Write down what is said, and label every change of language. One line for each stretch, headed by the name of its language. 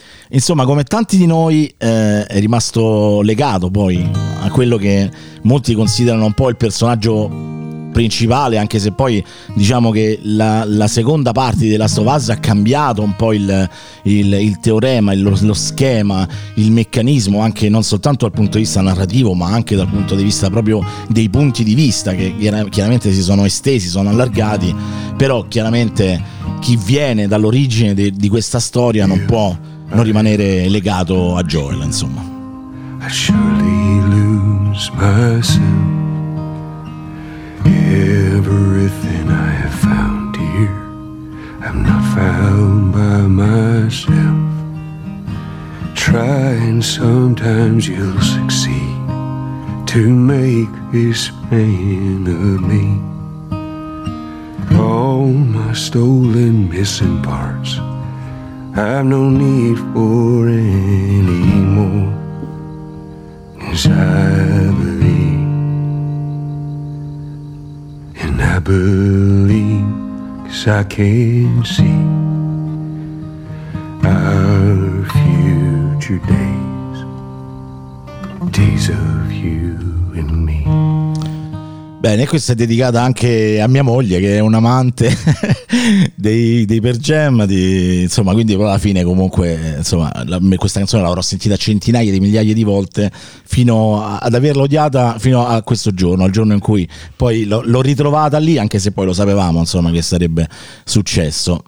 Italian: insomma, come tanti di noi, è rimasto legato poi a quello che molti considerano un po' il personaggio principale, anche se poi diciamo che la seconda parte di The Last of Us ha cambiato un po' il teorema, lo schema, il meccanismo, anche non soltanto dal punto di vista narrativo, ma anche dal punto di vista proprio dei punti di vista, che chiaramente si sono estesi, sono allargati, però chiaramente chi viene dall'origine di questa storia non può non rimanere legato a Joel, insomma.
English: I surely lose myself. Everything I have found here, I'm not found by myself. Try and sometimes you'll succeed to make this man of me. All my stolen missing parts I've no need for any more, 'cause I believe, and I believe, 'cause I can see our future days, days of you and me.
Italian: Bene, questa è dedicata anche a mia moglie, che è un amante dei Pearl Jam, insomma, quindi però alla fine comunque insomma questa canzone l'avrò sentita centinaia di migliaia di volte, fino ad averla odiata, fino a questo giorno, al giorno in cui poi l'ho ritrovata lì, anche se poi lo sapevamo insomma che sarebbe successo.